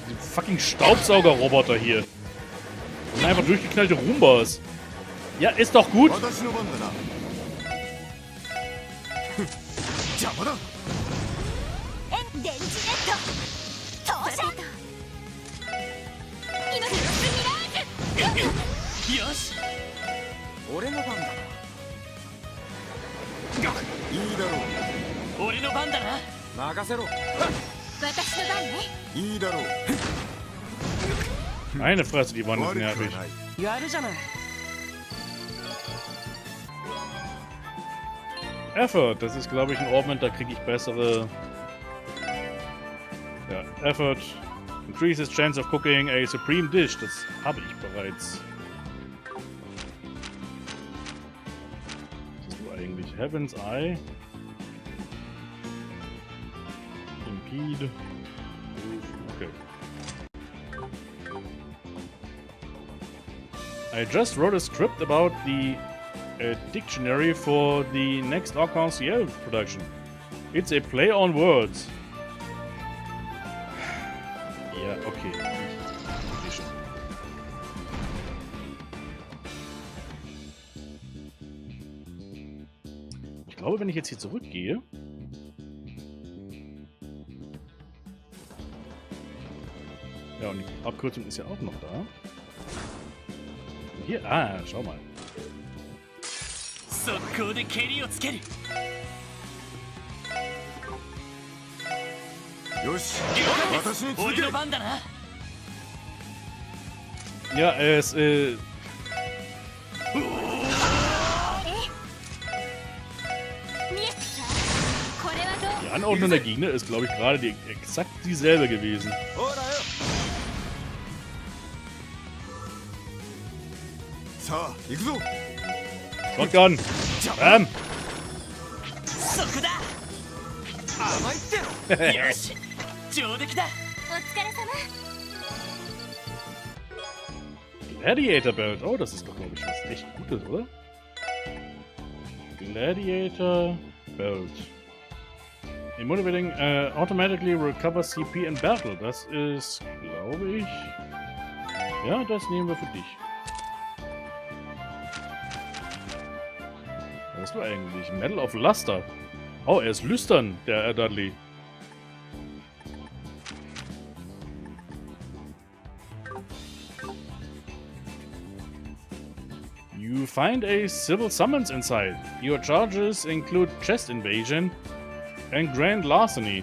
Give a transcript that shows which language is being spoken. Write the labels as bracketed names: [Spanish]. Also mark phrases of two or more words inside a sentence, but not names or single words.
[German] fucking Staubsaugerroboter hier. Das sind einfach durchgeknallte Roombas. Ja, ist doch gut. [Japanese] 私の番だな邪魔だ電磁ネット投射今クロスミラージュよし俺の番だないいだろ俺の番だなう任せろ私の番ねいいだろう [German] Meine Fresse, die waren nicht [Japanese] 悪くは [German] nervig. [Japanese] ないやるじゃない [German] Effort, das ist, glaube ich, ein Augment, da kriege ich bessere... Ja, Effort. [English] Increases chance of cooking a supreme dish. [German] Das habe ich bereits. Was hast du eigentlich? [English] Heaven's Eye. Impede. [German] Okay. [English] I just wrote a script about the dictionary for the next Arc-en-Ciel production. It's a play on words. [German] Ja, okay. Ich schon. Ich glaube, wenn ich jetzt hier zurückgehe... Ja, und die Abkürzung ist ja auch noch da. Hier, schau mal. [Japanese] 速攻で蹴りをつけるよし私に続け俺の番だな [German] Ja, es, [Japanese] 見えたさこれはどう [German] die Anordnung der Gegner ist, glaube ich, gerade exakt dieselbe gewesen. [Japanese] ほらよさあ行くぞ [English] Shotgun! Bam! [Japanese] そこだ甘いってろよし上出来だお疲れ様 [German] Gladiator Belt. Oh, das ist doch, glaube ich, was echt Gutes, oder? Gladiator Belt. [English] Immotivating automatically recover CP in battle. [German] Das ist, glaube ich... Ja, das nehmen wir für dich. Was ist du eigentlich? Medal of Luster. Oh, er ist lüstern, der Dudley. [English] You find a civil summons inside. Your charges include chest invasion and grand larceny.